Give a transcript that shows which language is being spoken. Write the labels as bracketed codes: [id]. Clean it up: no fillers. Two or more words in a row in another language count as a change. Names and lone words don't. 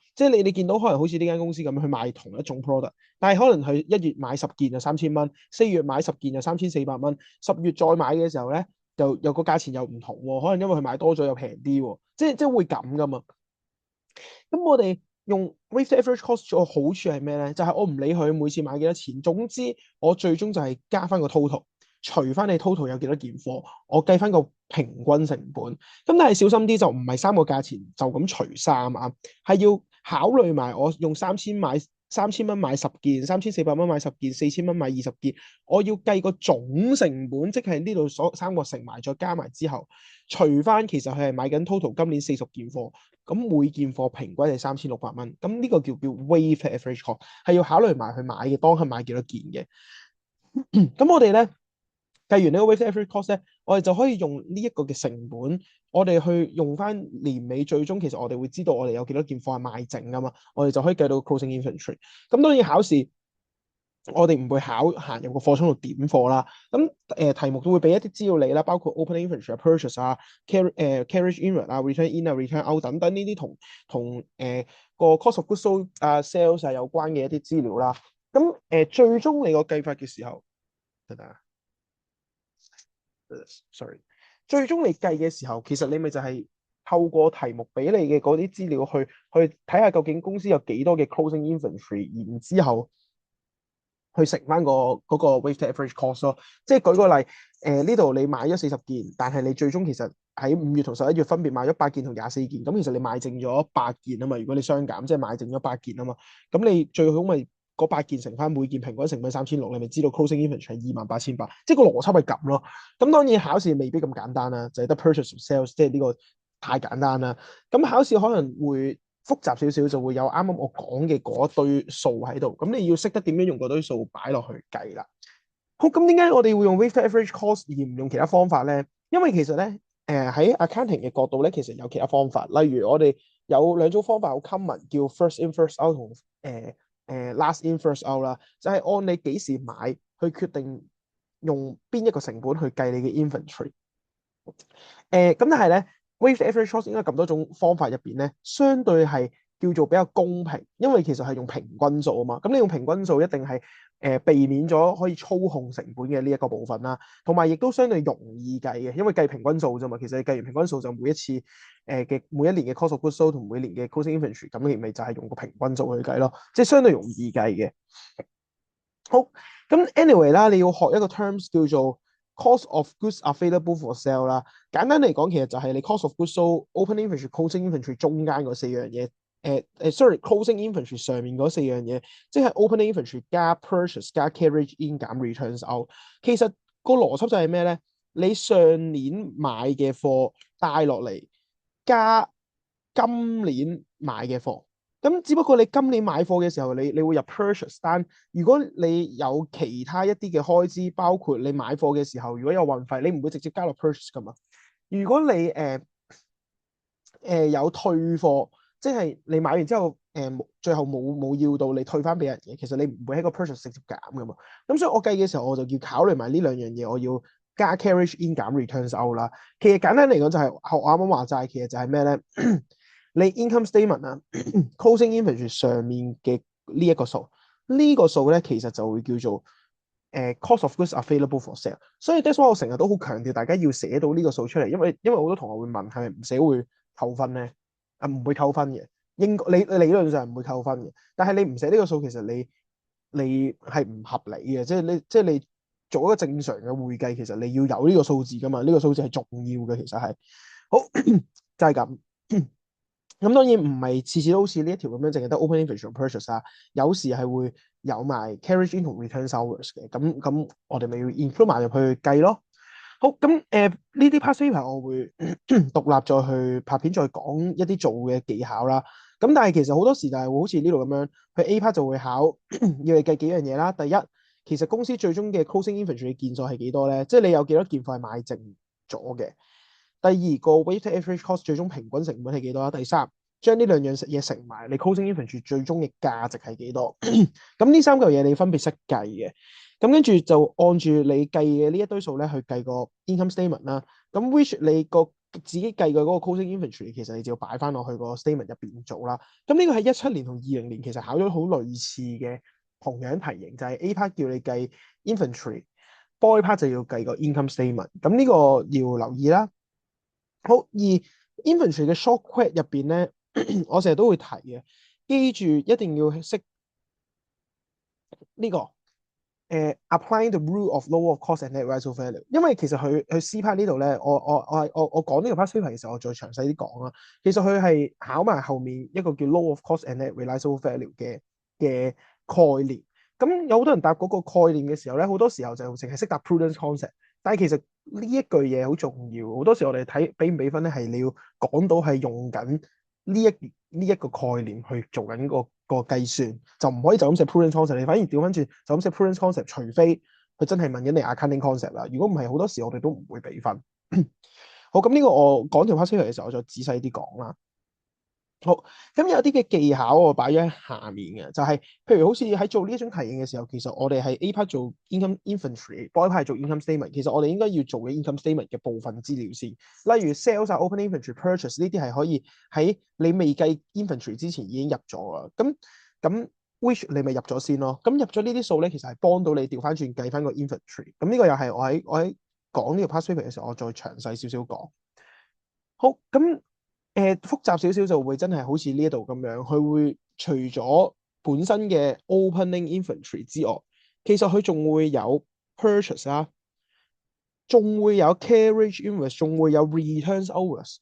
[yue] 即係你見到可能好似呢間公司咁樣去賣同一種 product，但係可能佢1月買10件就3000蚊，4月買10件就3400蚊，10月再買嘅時候咧，就有個價錢又唔同喎。可能因為佢買多咗又平啲喎，即係會咁噶嘛。咁我哋用 [en] weighted average cost [yue] 個好處係咩咧？就係我唔理佢每次買幾多錢，總之我最終就係加翻個 total，除翻你 total 有幾多件貨，我計翻個平均成本。咁但係小心啲，就唔係三個價錢就咁除三啊，係要考慮埋我用3000蚊買10件，3400蚊買10件，4000蚊買20件，我要計個總成本，即係呢度所三個乘埋再加埋之後，除翻其實佢係買緊 total 今年40件貨。咁每件貨平均係3600蚊，咁呢個叫 [en] weighted average cost， [yue] 係要考慮埋佢買嘅當刻買幾多件嘅。咁我哋咧計完呢個 [en] weighted average cost [yue] 咧，我哋就可以用呢一個嘅成本，我哋去用翻年尾最終，其實我哋會知道我哋有幾多件貨係賣剩噶嘛，我哋就可以計到 [en] closing inventory。 [yue] 咁當然考試。我哋唔會行入個貨倉度點貨啦。咁題目都會俾一啲資料你啦，包括 [en] opening inventory、 [yue] purchase 啊、 [en] carriage inward [yue] 啊、 [en] return in [yue] 啊、 [en] return out [yue] 等等呢啲同個 [en] cost of goods sold [yue] 啊、sales 係有關嘅一啲資料啦。咁最終你個計法嘅時候，等等啊，sorry，最終你計嘅時候，其實你咪就係透過題目俾你嘅嗰啲資料去睇下究竟公司有幾多嘅 [en] closing inventory， [yue] 然之後。去食翻個 [en] weighted average cost [yue] 咯。即係舉個例，呢度你買咗40件，但係你最終其實喺5月同11月分別買咗8件同24件，咁其實你賣剩咗8件啊嘛。如果你雙減，即係賣剩咗8件啊嘛。咁你最好咪嗰8件乘翻每件平均成本3600，你咪知道 [en] closing inventory [yue] 係28800，即係個邏輯係咁咯。咁當然考試未必咁簡單啦，就係得 [en] purchase sales， [yue] 即係呢個太簡單啦。咁考試可能會複雜少少，就會有啱啱我講嘅嗰一堆數喺度，咁你要識得點樣用嗰堆數擺落去計啦。好，咁點解我哋會用 [en] weighted average cost [yue] 而唔用其他方法咧？因為其實咧，喺 accounting 嘅角度咧，其實有其他方法，例如我哋有兩種方法好 common，叫 [en] first in first out [yue] 同 [en] last in first out [yue] 啦，就係按你幾時買去決定用邊一個成本去計你嘅 inventory。咁但係咧， [en] weighted average cost [yue] 應該咁多種方法入邊咧，相對係叫做比較公平，因為其實係用平均數啊嘛。咁你用平均數一定係避免咗可以操控成本嘅呢一個部分啦，同埋亦都相對容易計嘅，因為計平均數啫嘛。其實你計完平均數就每一次嘅每一年嘅 [en] cost of goods sold [yue] 同每年嘅 [en] closing inventory， [yue] 咁你咪就係用個平均數去計咯，即係相對容易計嘅。好，咁 anyway 啦，你要學一個 terms 叫做 [en] cost of goods available for sale [yue] 啦。簡單嚟講，其實就係你 [en] cost of goods sold、 open inventory、 closing inventory [yue] 中間嗰四樣嘢。 [en] sorry，closing inventory [yue] 上面嗰四樣嘢，即係 [en] open inventory [yue] 加 purchase 加 [en] carriage in [yue] 減 [en] returns out。 [yue] 其實個邏輯就係咩咧？你上年買嘅貨帶落嚟，加今年買嘅貨。咁只不過你今年買貨嘅時候，你會入 purchase 單。如果你有其他一啲嘅開支，包括你買貨嘅時候，如果有運費，你唔會直接加落 purchase 噶嘛。如果你有退貨，即係你買完之後最後冇要到，你退翻俾人嘅，其實你唔會喺個 purchase 直接減噶嘛。咁所以我計嘅時候，我就要考慮埋呢兩樣嘢，我要加 carriage in 減 returns out 啦。其實簡單嚟講就係、我啱啱話齋，其實就係咩咧？你 [en] income statement [yue] 啊， [en] closing inventory [yue] 上面嘅呢一個數，呢個數咧其實就會叫做 [en] cost of goods available for sale。 [yue] 所以 [en] that's why [yue] 我成日都好強調大家要寫到呢個數出嚟，因為好多同學會問係咪唔寫會扣分咧？唔會扣分嘅，理論上唔會扣分嘅。但係你唔寫呢個數，其實你係唔合理嘅，即係你做一個正常嘅會計，其實你要有呢個數字噶嘛，呢個數字係重要嘅，其實係好就係咁。咁當然唔係次次都好似呢一條咁樣，淨係得 [en] open inventory [yue] 同 purchase 啊，有時係會有埋 [en] carriage in [yue] 同 [en] return hours [yue] 嘅，咁我哋咪要 include 埋入去計咯。好，咁呢啲 [en] past paper [yue] 我會獨立再去拍片，再講一啲做嘅技巧啦。咁但係其實好多時就係會好似呢度咁樣，佢 [en] A part [yue] 就會考要你計幾樣嘢啦。第一，其實公司最終嘅 [en] closing inventory [yue] 嘅件數係幾多咧？即係你有幾多件貨係買剩咗嘅。第二個 [en] weighted average cost [yue] 最終平均成本係幾多啦？第三，將呢兩樣嘢乘埋，你 [en] closing inventory [yue] 最終嘅價值係幾多？咁呢三嚿嘢你分別識計嘅。咁跟住就按住你計嘅呢一堆數咧去計個 [en] income statement [yue] 啦。咁 which 你個自己計嘅嗰個 [en] closing inventory [yue] 其實你就要擺翻落去個 statement 入邊做啦。咁呢個喺17年同20年其實考咗好類似嘅同樣題型，就係 [en] A part [yue] 叫你計 inventory， [en] B part [yue] 就要計個 [en] income statement。 [yue] 咁呢個要留意啦。好，而 inventory 嘅 shortcut 入邊咧，我成日都會提嘅，記住一定要識呢個 [en] applying the rule of lower of cost and net realizable value。 [yue] 因為其實佢 [en] C part [yue] 呢度咧，我講呢個 [en] part paper [yue] 嘅時候，我再詳細啲講啦。其實佢係考埋後面一個叫 [en] lower of cost and net realizable value [yue] 嘅概念。咁有好多人答嗰個概念嘅時候咧，好多時候就淨係識答 [en] prudence concept。 [yue] 但係其實呢一句嘢好重要，好多時我哋睇俾唔俾分咧，係你要講到係用緊呢一個概念去做緊個計算，就唔可以就咁寫 [en] prudence concept。 [yue] 你反而調翻轉就咁寫 [en] prudence concept， [yue] 除非佢真係問緊你 [en] accounting concept [yue] 啦。如果唔係，好多時我哋都唔會俾分。好，咁呢個我講條 [en] past paper [yue] 嘅時候，我再仔細啲講啦。好，咁有啲嘅技巧我擺咗喺下面嘅，就係譬如好似喺做呢一種題型嘅時候，其實我哋係 [en] A part [yue] 做 [en] income inventory， B part [yue] 做 [en] income statement。 [yue] 其實我哋應該要做嘅 [en] income statement [yue] 嘅部分資料先，例如 sales 啊、 [en] open inventory、 [yue] purchase 呢啲係可以喺你未計 inventory 之前已經入咗啦。咁 which 你咪入咗先咯。咁入咗呢啲數咧，其實係幫到你調翻轉計翻個 inventory。咁呢個又係我喺講呢個 [en] past paper [yue] 嘅時候，我再詳細少少講。好，咁。複雜少少就會真係好似呢一度咁樣，佢會除咗本身嘅 [en] opening inventory [yue] 之外，其實佢仲會有 purchase 啦，仲會有 [en] carriage invoice， [yue] 仲會有 [en] returns hours。